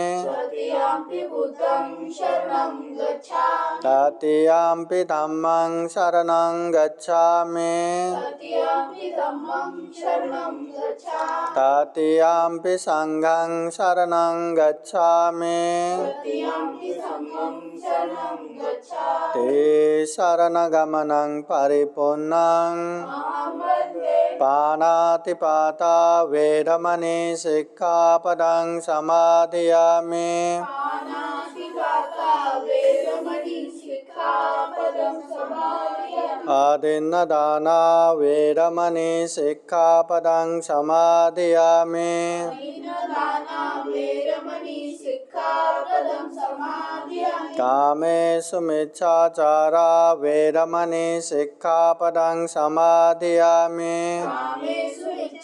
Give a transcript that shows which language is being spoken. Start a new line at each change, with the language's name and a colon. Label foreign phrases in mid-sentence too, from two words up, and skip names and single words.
Pali: तृतीयम्पि धम्मं शरणं गच्छामि तृतीयम्पि संघं शरणं गच्छामि ते शरणगमनं परिपूर्णं पाणातिपाता वेरमणि सिक्खापदं समादयामि आदिन्नदाना वेरमणि सिक्खापदं समादयामि कामेषु मिच्छाचारा वेरमणि सिक्खापदं समादयामि